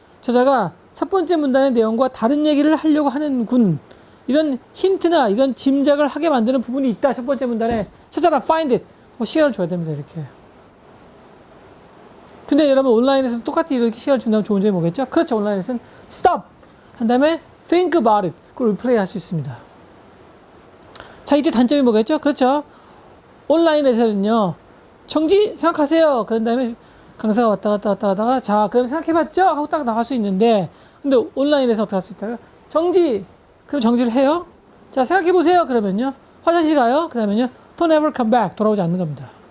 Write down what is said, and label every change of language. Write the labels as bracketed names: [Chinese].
[Korean] 저자가 첫 번째 문단의 내용과 다른 얘기를 하려고 하는군. 이런 힌트나 이런 짐작을 하게 만드는 부분이 있다. 첫 번째 문단에 찾아라, [English] find it. [Korean] 시간을 줘야 됩니다. 이렇게. 근데 여러분 온라인에서는 똑같이 이렇게 시간을 준다면 좋은 점이 뭐겠죠? 그렇죠. [English] 온라인에서는 stop [Korean] 한 다음에 [English] think about it. [Korean] 그걸 리플레이 할 수 있습니다. 자, 이때 단점이 뭐겠죠? 그렇죠. 온라인에서는요. 정지 생각하세요. 그런 다음에 강사가 왔다 갔다 하다가 자, 그럼 생각해봤죠? 하고 딱 나갈 수 있는데 근데 온라인에서 어떻게 할 수 있다고요? 정지! 그럼 정지를 해요. 자, 생각해보세요. 그러면요. 화장실 가요. 그 다음에요. [English] Don't ever come back. [Korean] 돌아오지 않는 겁니다.